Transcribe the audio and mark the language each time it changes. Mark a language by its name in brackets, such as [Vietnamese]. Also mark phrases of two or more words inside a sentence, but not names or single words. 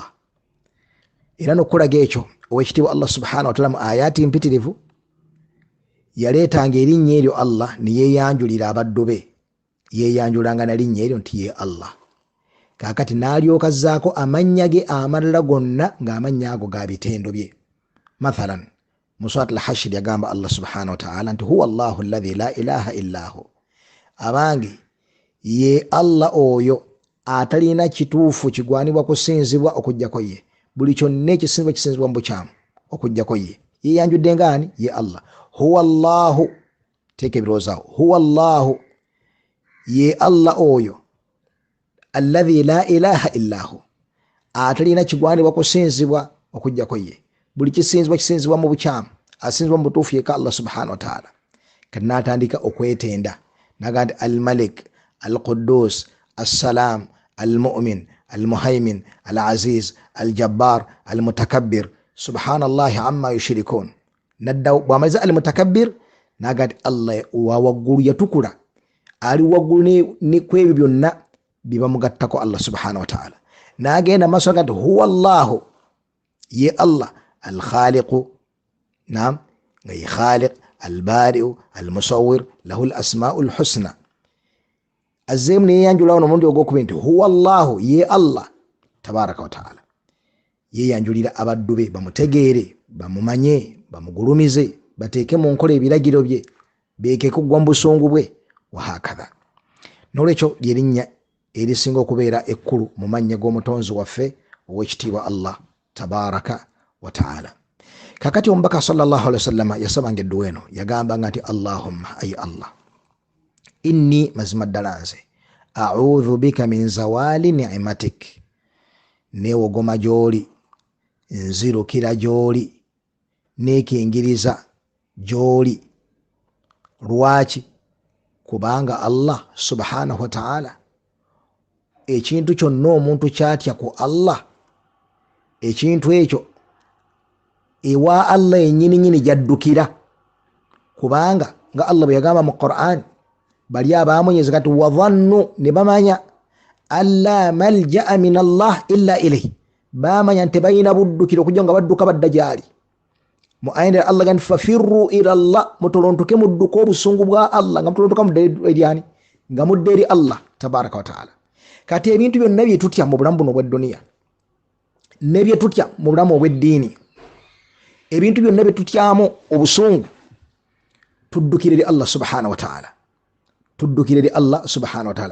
[Ganda] Era n'okulaga ekyo owekitiibwa [Arabic] الله سبحانه وتعالى [Ganda] mu ayaati mpitirivu yaleetanga erinnya eryo Allah ne yeeyanjulira abaddu be, yeeyanjulanga na linnya eryo nti ye Allah. kakati nalyoka azzaako amannya ge amalala gonna ng'amannya ago ga bitendo bye. Mathalan mu [Arabic] سورة الحشر [Ganda] yagamba [Arabic] الله سبحانه وتعالى [Ganda] nti [Arabic] هو الله الذي لا إله إلا هو, [Ganda] abange ye Allah oyo atalina kituufu kigwanibwa kusinzibwa okujjako ye, buli kyonna ekisinzibwa kisinzibwa mu bukyamu okujjako ye. Ye yanjudde ngaani? Ye Allah. [Arabic] هو الله, [Ganda] teeka ebirowoozo, [Arabic] هو الله [Ganda] ye Allah oyo [Arabic] الذي لا إله إلا هو, [Ganda] atalina kigwanibwa kusinzibwa okujjako ye, buli kisinzibwa kisinzibwa mu bukyamu, asinzibwa mu butuufu yeka [Arabic] الله سبحانه وتعالى. [Ganda] Kati n'atandika okwetenda naga nti [Arabic] الملك القدوس السلام المؤمن المهيمن العزيز الجبار المتكبر سبحان الله عما يشركون. [Ganda] Nadda bw'amaliza al-Mutakabbir naga nti Allah wa waggulu yatukula, ali waggulu ni kwebyo byonna bibamugattako [Arabic] الله سبحانه وتعالى. [Ganda] N'agenda maaso naga nti [Arabic] هو الله [Ganda] ye Allah [Arabic] الخالق نعم [Ganda] nga ye Khaliq, [Arabic] البارئ المصور له الأسماء الحسنى. [Ganda] Azzeemu ne yeyanjulawo n'omulundi ogwokubiri nti [Arabic] هو الله [Ganda] ye [Arabic] الله تبارك وتعالى, [Ganda] yeyanjulira abaddu be bamutegeere, bamumanye, bamugulumize, bateeke mu nkola ebiragiro bye, beekeke okugwa mu busungu bwe, wahakadha. N'olwekyo lyerinnya erisinga okubeera ekkulu mu mannya g'omutonzi waffe ow'ekitiibwa [Arabic] الله تبارك وتعالى. [Ganda] Kakati omubaka [Arabic] صلى الله عليه وسلم [Ganda] yasabanga edduwa eno, yagambanga nti Allahumma, ay Allah, inni mazima ddala nze [Arabic] أعوذ بك من زوال نعمتك, [Ganda] neewogoma gy'oli, nzirukira gy'oli, neekingiriza gy'oli. Lwaki? Kubanga [Arabic] الله سبحانه وتعالى [Ganda] ekintu kyonna omuntu kyatya ku Allah, ekintu ekyo ewa Allah ennyini jaddukira. Kubanga nga Allah bwe yagamba mu Qur'an, bali abaamunyeza kati wadhannu, ne bamanya [Arabic] ألا ملجأ من الله إلا إليه, [Ganda] bamanya nti balina buddukiro okujja nga badduka badda gyali. Mu ayina Allah gandi [Arabic] ففروا إلى الله, [Ganda] mutolontuke mudduka obusungu bwa Allah, nga mutolontuka mudde eryani? Nga mudde eri [Arabic] الله تبارك وتعالى. [Ganda] Kati ebintu byonna bye tutya mu bulamu buno obw'edduniya ne bye tutya mu bulamu obw'eddiini, ebintu byonna bye tutyamu obusungu, tuddukire eri [Arabic] الله سبحانه وتعالى, [Ganda] tuddukire eri [Arabic] الله سبحانه وتعالى.